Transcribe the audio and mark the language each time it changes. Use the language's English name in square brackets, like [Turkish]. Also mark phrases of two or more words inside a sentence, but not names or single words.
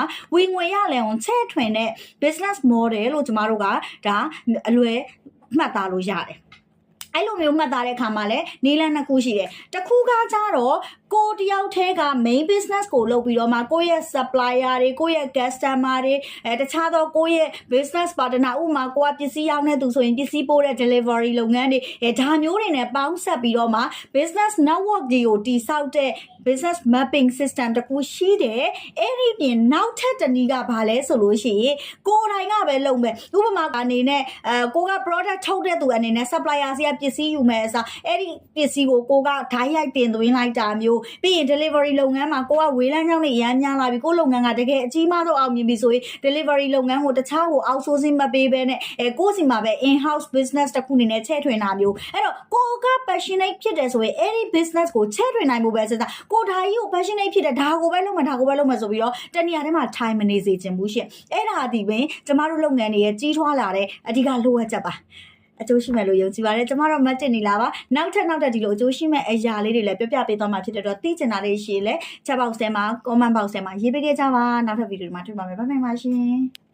[Burmese] ဝင်ငွေရလမ်းကိုချဲ့ထွင်တဲ့ [English] business model [Burmese] လို့ကျမတို့ကဒါအလွယ်မှတ်သားလို့ရတယ်အဲ့လိုမျိုးမှတ်သားတဲ့အခါမှာလည်းနီလန်းနှစ်ခုရှိတယ်တစ်ခုကကြတော့ကိုတယောက်တည်းက [English] main business [Burmese] ကိုလုပ်ပြီးတော့မှကိုယ့်ရဲ့ supplier တွေကိုယ့်ရဲ့ customer တွေတခြားသောကိုယ့်ရဲ့ [English] business partner [Burmese] ဥပမာကိုကပစ္စည်းရောင်းတဲ့သူဆိုရင်ပစ္စည်းပို့တဲ့ delivery လုပ်ငန်းတွေဒါမျိုးတွေနဲ့ပေါင်းဆက်ပြီးတော့မှ [English] business network [Burmese] တွေကိုတည်ဆောက်တဲ့ [English] business mapping system [Burmese] တခုရှိတယ်အဲ့ဒီပြင်နောက်ထပ်တစ်နည်းကဘာလဲဆိုလို့ရှိရင်ကိုယ်တိုင်ကပဲလုပ်မယ်ဥပမာအနေနဲ့ကိုက product ထုတ် တဲ့သူအနေနဲ့ supplier စီကပစ္စည်းယူမယ်အစားအဲ့ဒီပစ္စည်းကိုကဓာတ်ရိုက်တင်သွင်းလိုက်တာမျိုးပြီးရင် delivery လုပ်ငန်းမှာကိုကဝေးလန်းကြောင်းတွေအများများလာပြီကို လုပ်ငန်းကတကယ်အကြီးမားဆုံးအောင်မြင်ပြီဆိုရင် delivery လုပ်ငန်းကိုတခြားကို outsourcing မပေးဘဲနဲ့ကိုစီမှာပဲ [English] in house business [Burmese] တစ်ခုအနေနဲ့ချဲ့ထွင်တာ မျိုးအဲ့တော့ကိုက passionate ဖြစ်တယ်ဆိုရင်အဲ့ဒီ business ကိုချဲ့ထွင်နိုင်ဖို့ပဲစဉ်းစားကိုဒါကြီးကို passionate ဖြစ်တယ်ဒါကိုပဲလုပ်မယ်ဆိုပြီးတော့တနေရာထဲမှာ time မနေစေချင်ဘူးရှင့်အဲ့ဒါဒီပင်ကျမတို့လုပ်ငန်းတွေရဲ့ကြီးထွားလာတဲ့အဓိကလိုအပ်ချက်ပါအကျိုးရှိမယ်လို့ယုံကြည်ပါတယ်ကျမတို့မတင်နေလားပါနောက်ထပ်ဒီလိုအကျိုးရှိမဲ့အရာလေးတွေလည်းပြပေးသွားမှာဖြစ်တဲ့တော့သိချင်တာလေးရှိရင်လည်း [English] chat box [Burmese] ထဲမှာ [English] comment box [Burmese] ထဲမှာရေးပေးခဲ့ကြပါနောက်ထပ်ဗီဒီယိုတွေမှာတွေ့ပါမယ်ဘိုင်ဘိုင်ပါရှင်